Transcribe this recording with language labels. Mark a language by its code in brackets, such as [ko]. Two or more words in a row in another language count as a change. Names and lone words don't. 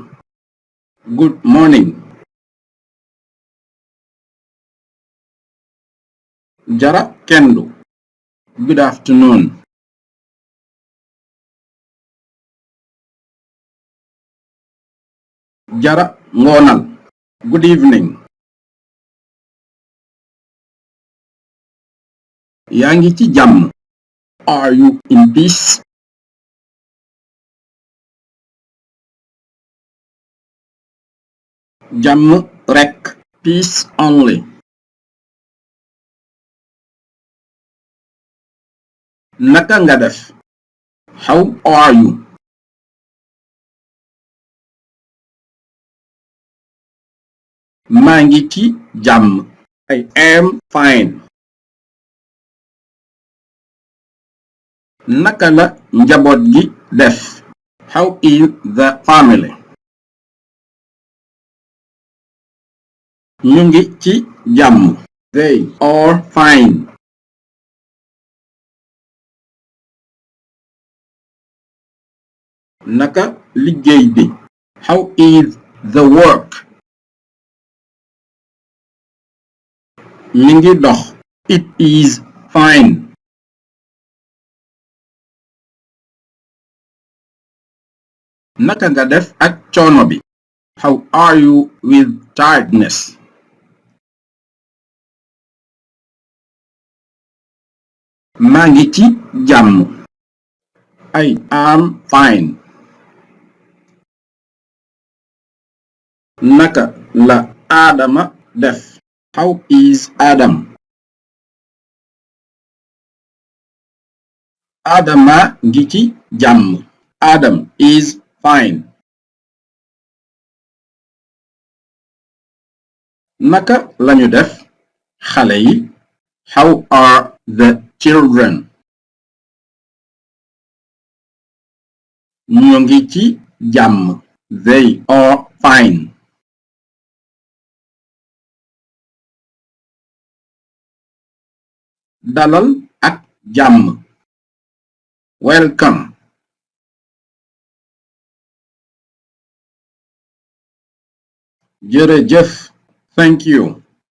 [en] Good morning. [ff] Jara kendu. [en] Good afternoon. [ff] Jara ngonal. [en] Good evening. [wo] Yaa ngi ci jàmm. [en] Are you in peace? [wo] Jàmm rekk. [en] Peace only. [wo] Naka nga def? [en] How are you? [wo] Maa ngi ci jàmm. [en] I am fine. [wo] Naka la njaboot gi def? [en] How is the family? [wo] Ñu ngi ci jàmm. [en] They are fine. [wo] Naka liggéey bi? [en] How is the work? [wo] Mi ngi dox. [en] It is fine. [wo] Naka nga def ak coono bi? [en] How are you with tiredness? [wo] Maa ngi ci jàmm. [en] I am fine. [wo] Naka la Adama def? [en] How is Adam? [wo] Adama ngi ci jàmm. [en] Adam is fine. [wo] Naka lañu def? Xale yi. [en] How are the children? [wo] Ñu ngi ci jàmm. [en] They are fine. [wo] Dalal ak jàmm. Welcome. Jërëjëf. [en] Thank you.